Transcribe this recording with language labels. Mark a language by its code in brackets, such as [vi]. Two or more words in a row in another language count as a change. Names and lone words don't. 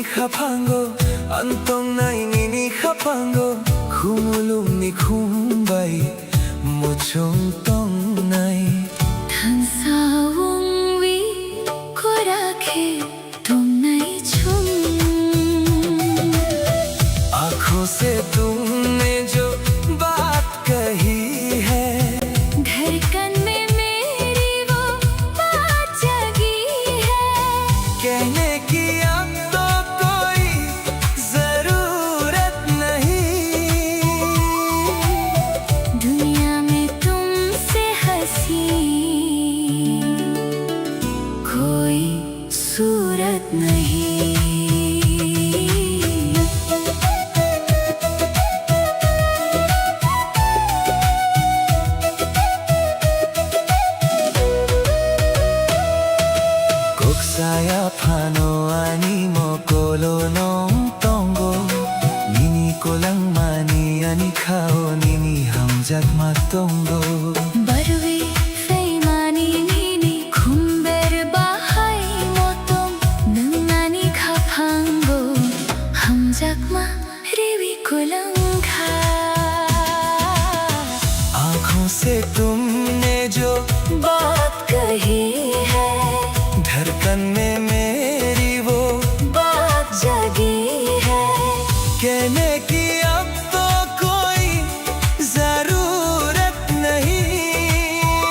[trp] kapango Antong na inini kapango Kumulong ni kumbay Mochong tong nay tansaong wi ko rakhe तुमने छुम [hi] आँखों से तुमने जो बात कही है धड़कन में मेरी वो बात जगी है कहने की अब तो कोई जरूरत नहीं दुनिया में तुमसे हंसी कोई सूरत नहीं [trp] Saya pano ani mo kolo nong tongo Nini ko lang mani ani kao nini hamjak matongo Barwi feimani nini kumber bahai motong nangani khapango hamjak ma rewi kolangkha [hi] आँखों से तुमने जो बात कही है धड़कन में मेरी वो बात जगी है कहने की अब तो कोई जरूरत नहीं